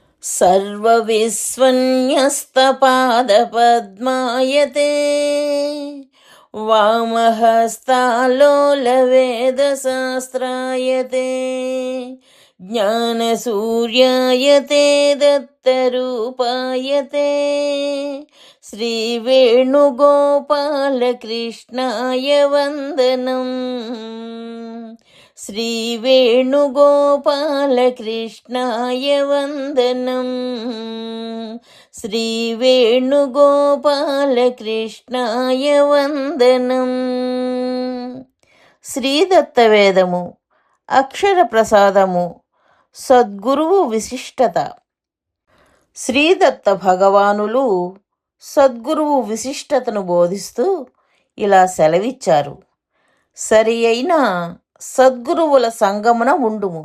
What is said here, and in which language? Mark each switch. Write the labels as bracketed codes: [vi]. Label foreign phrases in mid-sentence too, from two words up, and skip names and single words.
[sa] सर्वविस्वन्यस्तपादपद्मायते वामहस्तालोलवेदशास्त्रायते ज्ञानसूर्यायते दत्तरूपायते श्रीवेणुगोपालकृष्णाय वन्दनम्। श्रीवेणुगोपालकृष्णाय वन्दनम्। శ్రీవేణుగోపాలకృష్ణాయ వందనం. [te] శ్రీదత్తవేదము, అక్షర ప్రసాదము, సద్గురువు విశిష్టత. శ్రీదత్త భగవానులు సద్గురువు విశిష్టతను బోధిస్తూ ఇలా సెలవిచ్చారు: సరి అయిన సద్గురువుల సంగమున ఉండుము.